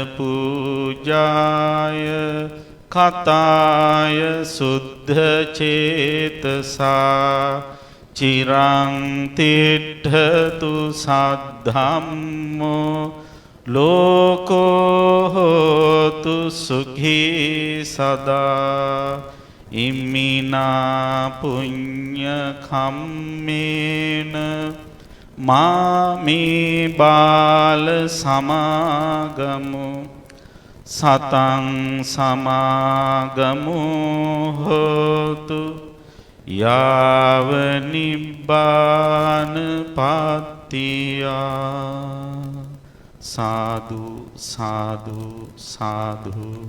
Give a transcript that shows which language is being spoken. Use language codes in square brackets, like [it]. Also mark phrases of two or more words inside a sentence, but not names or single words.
[pi] පූජාය කතාය සුද්ධ චේතසා චිරං තිට්ඨතු සද්ධම්මෝ ලෝකෝ හෝතු සුඛී සදා ඉම්මිනා පුඤ්ඤ කම්මේන මාමේ බාල සමාගමු සතං සමාගමු හෝතු යාව නිබ්බාන පත්තියා සාදු සාදු සාදු.